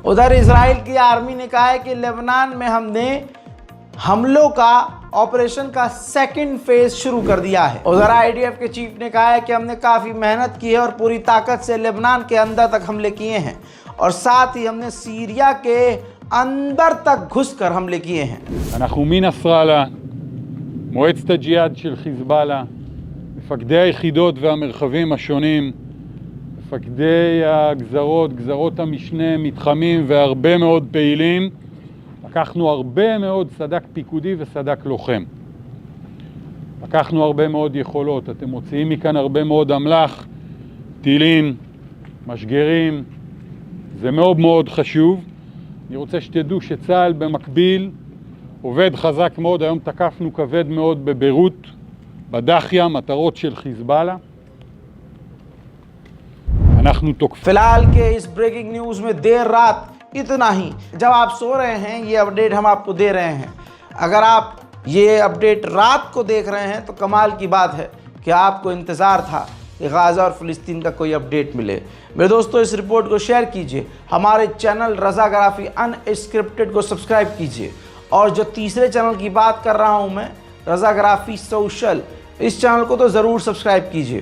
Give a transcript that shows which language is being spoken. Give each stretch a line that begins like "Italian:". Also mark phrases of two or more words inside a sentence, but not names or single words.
Hindi: उधर इजराइल की आर्मी ने कहा है कि लेबनान में हमने हमलों का ऑपरेशन का 2nd फेज शुरू कर दिया है। उधर आईडीएफ के चीफ ने कहा है कि हमने काफ़ी मेहनत की है और पूरी ताकत से लेबनान के अंदर तक हमले किए हैं और साथ ही हमने सीरिया के अंदर तक घुसकर हमले किए हैं।
Hebrew: אנחנו מנסראללה, מועצת הג'יהאד של חיזבאללה, מפקדי היחידות והמרחבים השונים, מפקדי הגזרות, גזרות המשנה, מתחמים והרבה מאוד פעילים. לקחנו הרבה מאוד סד"כ פיקודי וסד"כ לוחם. לקחנו הרבה מאוד יכולות. אתם מוציאים מכאן הרבה מאוד אמל"ח, טילים, משגרים. זה מאוד מאוד חשוב. אני רוצה שתדעו שצה"ל במקביל עובד חזק מאוד. היום תקפנו כבד מאוד בביירות, בדחיה, מטרות של חיזבאללה. אנחנו תוקפים.
Hindi: फिलहाल के इस
English: breaking news
Hindi: में देर रात इतना ही। जब आप सो रहे हैं ये अपडेट हम आपको दे रहे हैं। अगर आप ये अपडेट रात को देख रहे हैं तो कमाल की बात है कि आपको इंतज़ार था कि गाज़ा और फ़िलिस्तीन का कोई अपडेट मिले। मेरे दोस्तों, इस रिपोर्ट को शेयर कीजिए, हमारे चैनल रज़ाग्राफ़ी अनस्क्रिप्टेड को सब्सक्राइब कीजिए और जो तीसरे चैनल की बात कर रहा हूँ मैं, रज़ाग्राफ़ी सोशल, इस चैनल को तो ज़रूर सब्सक्राइब कीजिए।